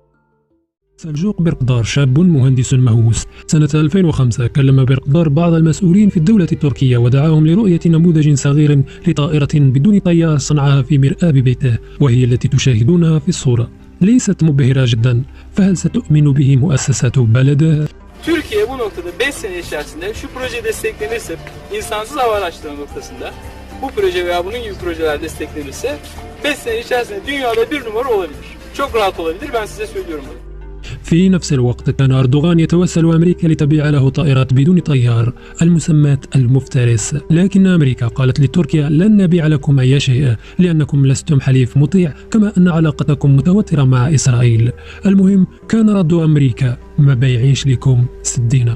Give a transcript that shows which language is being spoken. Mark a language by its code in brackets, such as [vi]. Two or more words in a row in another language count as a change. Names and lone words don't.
[ar] سلجوق بيرقدار شاب مهندس مهووس. سنة 2005 كلم بيرقدار بعض المسؤولين في الدولة التركية ودعاهم لرؤية نموذج صغير لطائرة بدون طيار صنعها في مرآب بيته، وهي التي تشاهدونها في الصورة. ليست مبهرة جدا، فهل ستؤمن به مؤسسات بلده؟ [tr] Türkiye bu noktada 5 sene içerisinde şu proje desteklenirse, insansız hava araçları noktasında bu proje veya bunun gibi projeler desteklenirse 5 sene içerisinde dünyada bir numara olabilir. Çok rahat olabilir, ben size söylüyorum bunu. [ar] في نفس الوقت كان أردوغان يتوسل أمريكا لتبيع له طائرات بدون طيار المسماة المفترس، لكن أمريكا قالت لتركيا لن نبيع لكم أي شيء لأنكم لستم حليف مطيع، كما أن علاقتكم متوترة مع إسرائيل. المهم كان رد أمريكا ما بيعيش لكم سدينا.